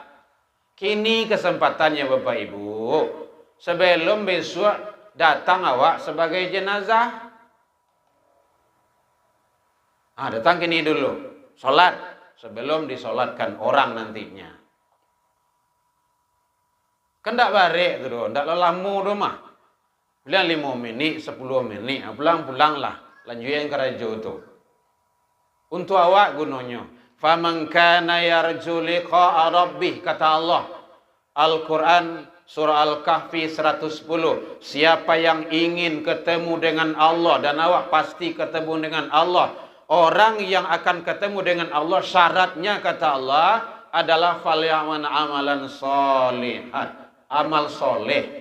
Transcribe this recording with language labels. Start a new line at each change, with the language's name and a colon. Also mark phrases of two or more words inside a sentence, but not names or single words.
Indonesian: Kini kesempatannya Bapak Ibu. Sebelum besok datang awak sebagai jenazah. Datang kini dulu. Sholat. Sebelum disolatkan orang nantinya.
Minangkabau: Kan tak balik tu. Tak lama tu mah. Bilang 5 minit, 10 minit. Pulang-pulanglah. Lanjutin kerajo tu. Untuk awak gunanya.
Arabic: Faman kana yarju liqa'a rabbih.
Indonesian: Kata Allah. Al-Quran surah Al-Kahfi 110. Siapa yang ingin ketemu dengan Allah. Dan awak pasti ketemu dengan Allah. Orang yang akan ketemu dengan Allah, syaratnya kata Allah adalah
Arabic: falyaman amalan sholihat,
Indonesian: amal soleh.